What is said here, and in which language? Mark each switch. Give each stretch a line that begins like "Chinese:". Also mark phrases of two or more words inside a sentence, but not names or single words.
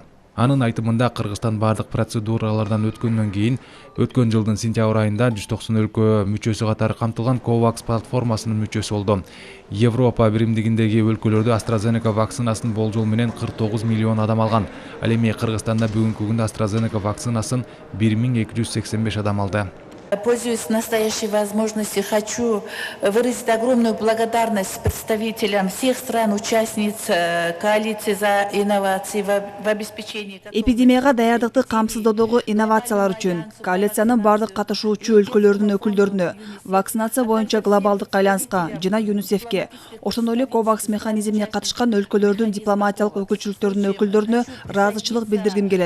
Kyrgyz: Анын айтымында Кыргызстан бардык процедуралардан өткөндөн кийин өткөн жылдын сентябрь айында 190 өлкө мүчөсү катары камтылган COVAX платформасынын мүчөсү болду. Европа биримдигиндеги өлкөлөрдө AstraZeneca вакцинасын болжол менен 49 миллион адам алган. Ал эми Кыргызстанда бүгүнкү күндө AstraZeneca вакцинасын 1285 адам алды.
Russian: Пользуясь настоящей возможностью, хочу выразить огромную благодарность представителям всех стран-участниц коалиции за инновации в обеспечении.
Kyrgyz: Эпидемияга даярдыкты камсыздоодогу инновациялар үчүн коалициянын бардык катышуучу өлкөлөрдүн өкүлдөрүнө, вакцинация боюнча глобалдык айланышка жана ЮНИСЕФке, ошондой эле COVAX механизмине катышкан өлкөлөрдүн дипломатиялык өкүлчүлүктөрүнүн өкүлдөрүнө ыраазычылык билдиргим келет.